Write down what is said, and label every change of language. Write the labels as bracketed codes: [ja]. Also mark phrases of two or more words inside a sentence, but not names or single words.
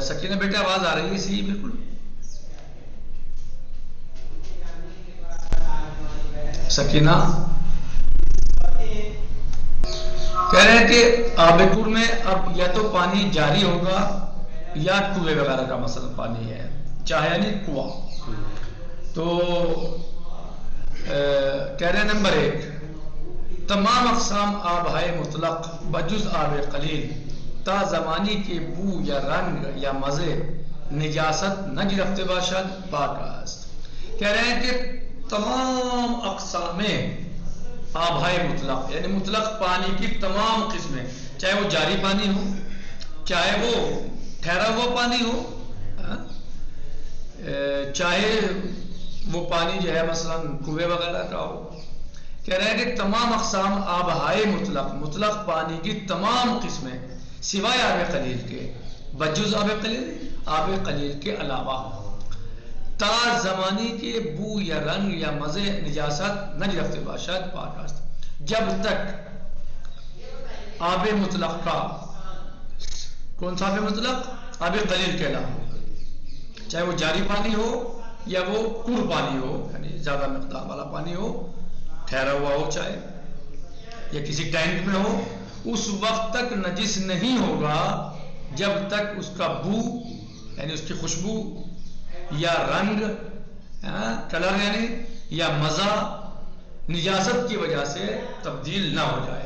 [ur] سکینہ بیٹا آواز آ رہی ہے صحیح بالکل؟ سکینہ کہہ رہے ہیں کہ آب کھر میں اب یا تو پانی جاری ہوگا یا کنویں وغیرہ کا مثلا پانی ہے، چاہے یعنی کنواں. تو کہہ رہے ہیں نمبر 1، [fa] تمام اقسام آبهای مطلق بجز آب قلیل تا زمانی کے بو یا رنگ یا مزے نجاست نگرفته باشد پاک است. [ur] کہہ رہے ہیں کہ [fa] تمام اقسام آبهای مطلق [ur] یعنی مطلق پانی کی تمام قسمیں، چاہے وہ جاری پانی ہو، چاہے وہ ٹھہرا ہوا پانی ہو، چاہے وہ پانی جو ہے مثلا کنویں وغیرہ کا ہو. کہہ رہے ہیں کہ [fa] تمام اقسام آبهای مطلق، [ur] مطلق پانی کی تمام قسمیں سوائے آب قلیل کے، [fa] بجز آب قلیل، [ur] آب قلیل کے علاوہ، [fa] تا زمانی کے بو یا رنگ یا مزے نجاست نگرفته باشد پاک است. [ur] جب تک آب مطلق کا، کون سا آب مطلق؟ آب قلیل کے علاوہ، چاہے وہ جاری پانی ہو یا وہ کور پانی ہو یعنی زیادہ مقدار والا پانی ہو، ٹھہرا ہوا ہو چاہے یا کسی ٹینک میں ہو، اس وقت تک نجس نہیں ہوگا جب تک اس کا بو یعنی اس کی خوشبو یا رنگ کلر یعنی یا مزہ نجاست کی وجہ سے تبدیل نہ ہو جائے.